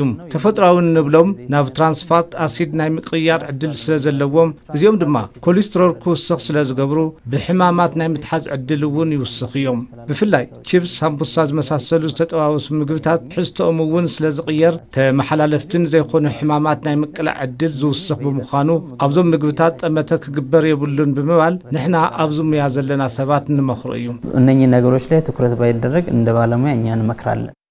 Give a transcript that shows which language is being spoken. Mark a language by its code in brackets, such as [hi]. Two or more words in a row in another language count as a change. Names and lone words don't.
[ti] ተፈጥራዊ ንብሎም ናብ ትራንስፋት አሲድ ናይ ምቅያር ዕድል ስለዘለዎም እዚኦም ድማ ኮሌስትሮል ክውስኽ ስለዝገብሩ ብሕማማት ናይ ምትሓዝ ዕድል እውን ይውስኽ እዮም ብፍላይ ቺፕስ ሳምቡሳ ዝመሳሰሉ ተጠዋወሱ ምግብታት ሕዝቶኦም እውን ስለዝቅየር ተመሓላለፍትን ዘይኮኑ ሕማማት ናይ ምቅላዕ ዕድል ዝውስኽ ብምዃኑ ኣብዞም ምግብታት ጠመተ ክግበር የብሉን ብምባል ንሕና ኣብዞም ሙያ ዘለና ሰባት ንመኽሮ እዩ [am] እነኚህ ነገሮች ላይ ትኩረት ባይደረግ እንደ ባለሙያ እኛ እንመክራለን